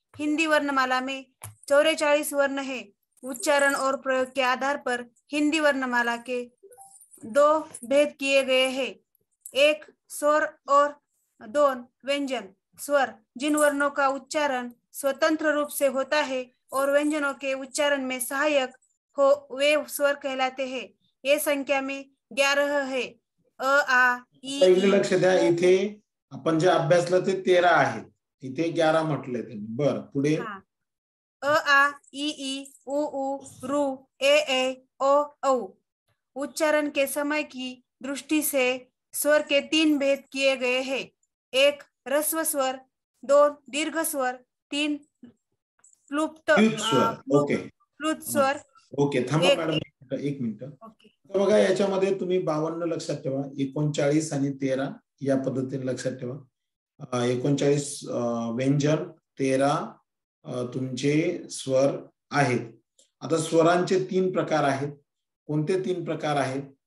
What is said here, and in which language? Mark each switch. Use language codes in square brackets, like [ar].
[hi] हिंदी वर्णमाला में 44 वर्ण है. उच्चारण और प्रयोग के आधार पर हिंदी वर्णमाला के 2 भेद किए गए हैं. 1 स्वर और 2 व्यंजन. स्वर जिन वर्णों का उच्चारण स्वतंत्र रूप से होता है और व्यंजनों के उच्चारण में सहायक हो, वे स्वर कहलाते हैं. ये संख्या में 11 है. अ, आ, ई, [mr] लक्ष द्या, इथे आपण जे अभ्यासलं ते 13 आहेत, इथे 11 म्हटले त्यांनी. बरं पुढे. [hi] अ, आ, ई, उ, रू, ए, ओ, औ. उच्चारण के समय की दृष्टि से स्वर के 3 भेद किए गए हैं। 1 ह्रस्व स्वर, 2 दीर्घ स्वर, 3 प्लुप्त स्वर. ओके प्लुत स्वर. [mr] ओके, थांबा एक मॅडम एक मिनिट. [en] okay [mr] बघा याच्यामध्ये तुम्ही 52 लक्षात ठेवा, 39 आणि 13 या पद्धतीने लक्षात ठेवा. 39 व्यंजन, 13 तुमचे स्वर आहेत. आता स्वरांचे 3 प्रकार आहेत. कोणते 3 प्रकार आहेत?